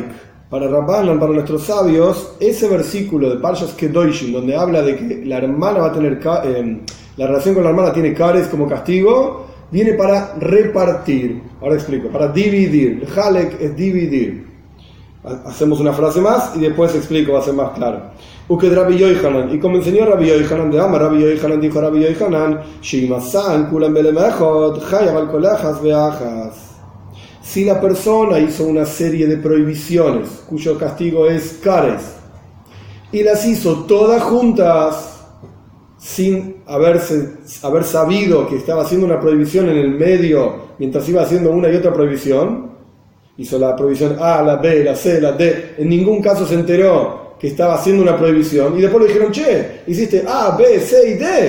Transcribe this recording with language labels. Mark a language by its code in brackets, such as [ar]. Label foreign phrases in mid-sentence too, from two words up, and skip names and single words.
[es] Para Rabbanan, para nuestros sabios, ese versículo de Parshas Kedoshim, donde habla de que la hermana va a tener la relación con la hermana tiene cares como castigo, viene para repartir. Ahora explico, para dividir. Halek es dividir. Hacemos una frase más y después explico, va a ser más claro. [arc] וכד רבי יוחנן, [es] y como enseñó Rabbi Yochanan, [arc] דאמר רבי יוחנן, [es] dijo Rabbi Yochanan, [he] עשאן כולם בהעלם אחת, חייב על כל אחת ואחת. [es] Si la persona hizo una serie de prohibiciones, cuyo castigo es cares, y las hizo todas juntas, sin haber sabido que estaba haciendo una prohibición en el medio mientras iba haciendo una y otra prohibición, hizo la prohibición A, la B, la C, la D, en ningún caso se enteró que estaba haciendo una prohibición y después le dijeron, che, hiciste A, B, C y D.